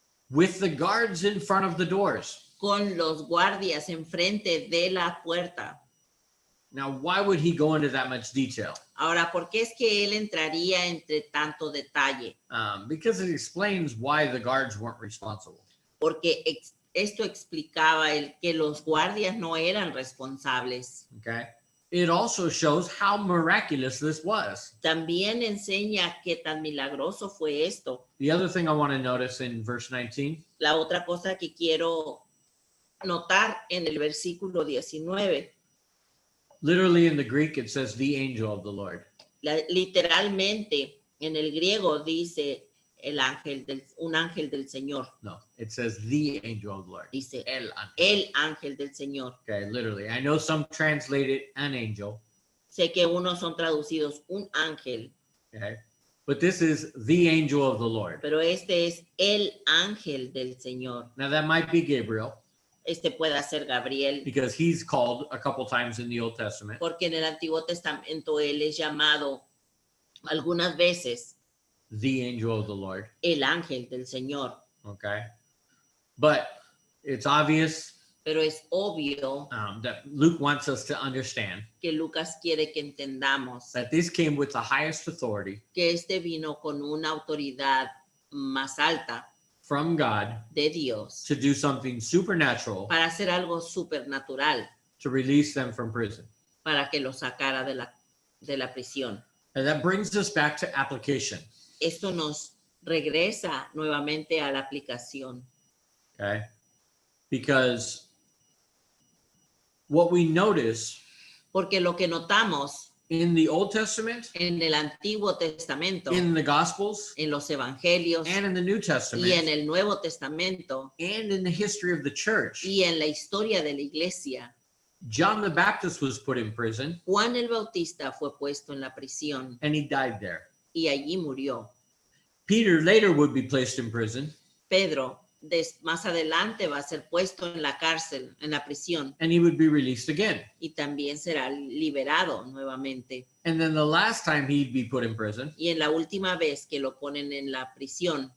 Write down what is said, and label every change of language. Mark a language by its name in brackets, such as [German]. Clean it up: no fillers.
[English] With the guards in front of the doors. [Spanish] con los guardias enfrente de la puerta. [English] Now, why would he go into that much detail? [Spanish] Ahora, ¿por qué es que él entraría entre tanto detalle? [English] Because it explains why the guards weren't responsible. Porque esto explicaba que los guardias no eran responsables. Okay. It also shows how miraculous this was. [Spanish] También enseña qué tan milagroso fue esto. [English] The other thing I want to notice in verse 19 [Spanish] La otra cosa que quiero notar en el versículo 19, [English] literally in the Greek, it says the angel of the Lord. [Spanish] literalmente en el griego dice un ángel del Señor. [English] No, it says the angel of the Lord. [Spanish] Dice El ángel. el ángel del Señor. [English] Okay, literally. I know some translate it an angel. [Spanish] Sé que unos son traducidos un ángel, [English] Okay. But this is the angel of the Lord. [Spanish] pero este es el ángel del Señor. [English] Now that might be Gabriel [Spanish] Este puede ser Gabriel, [English] because he's called a couple times in the Old Testament. [Spanish] porque en el Antiguo Testamento él es llamado algunas veces [English] The angel of the Lord. [Spanish] el ángel del Señor. [English] Okay. But it's obvious [Spanish] Pero es obvio [English] that Luke wants us to understand [Spanish] que Lucas quiere que entendamos [English] that this came with the highest authority [Spanish] que este vino con una autoridad más alta [English] from God [Spanish] de Dios [English] to do something supernatural [Spanish] para hacer algo supernatural, [English] to release them from prison. [Spanish] para que lo sacara de la prisión. [English] And that brings us back to application. [Spanish] Esto nos regresa nuevamente a la aplicación, [English] Okay. Because what we notice [Spanish] porque lo que notamos [English] in the Old Testament, [Spanish] en el Antiguo Testamento, [English] in the Gospels, [Spanish] en los Evangelios [English] and in the New [Spanish] y en [English] Testament, [Spanish] el Nuevo Testamento [English] and in the history of the church, [Spanish] y en la historia de la iglesia, [English] John the Baptist was put in prison [Spanish] Juan el Bautista fue puesto en la prisión [English] and he died there. [Spanish] y allí murió. [English] Peter later would be placed in prison [Spanish] Pedro más adelante va a ser puesto en la cárcel, en la prisión, [English] and he would be released again. [Spanish] y también será liberado nuevamente. [English] And then the last time he'd be put in prison, [Spanish] Y en la última vez que lo ponen en la prisión,